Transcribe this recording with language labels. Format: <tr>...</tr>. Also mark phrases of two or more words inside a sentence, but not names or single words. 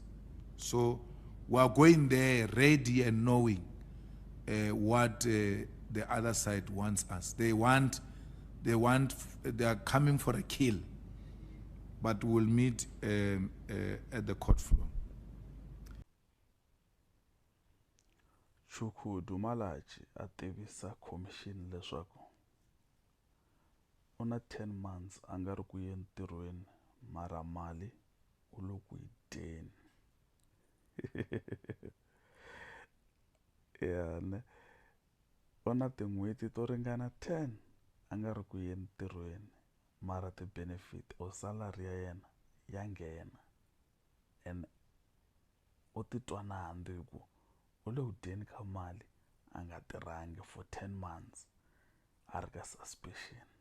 <en>So we are going there ready and knowing what the other side wants us. They are coming for a kill, but we'll meet at the court floor.</en> <ts>Chukudu Malachi a tivisa commission leswaku u na 10 months a nga ri ku ye ntirhweni mara mali u lo ku yi dyeni. Yani u na tin'hweti to ringana 10 a nga ri ku ye ntirhweni mara ti-benefit</ts> <en>or salary</en> <ts>ya yena ya nghena and u titwa nandzu hi ku u le ku dyeni ka mali a nga tirhangi</ts> <en>for 10 months</en> <ts>a ri ka suspicion.</ts>